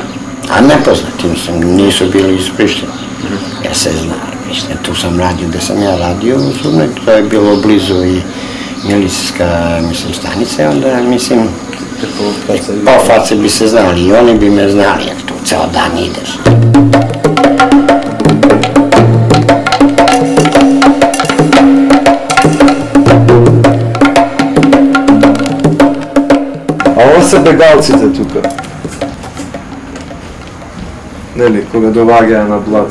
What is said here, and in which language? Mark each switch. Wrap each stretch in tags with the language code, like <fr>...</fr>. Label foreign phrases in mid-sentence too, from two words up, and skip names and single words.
<sr>A nepoznati, mislim, nisu bili iz Prištine. Ja se znam, mislim, tu sam radio, gde sam ja radio u Sudnoj, to je bilo blizu i milicijska, mislim, stanica, onda, mislim, po face bi se znali i oni bi me znali, jer tu ceo dan ideš.</sr> <mk>Се бегалците тука. Нели, кога доваѓаа на блат.</mk>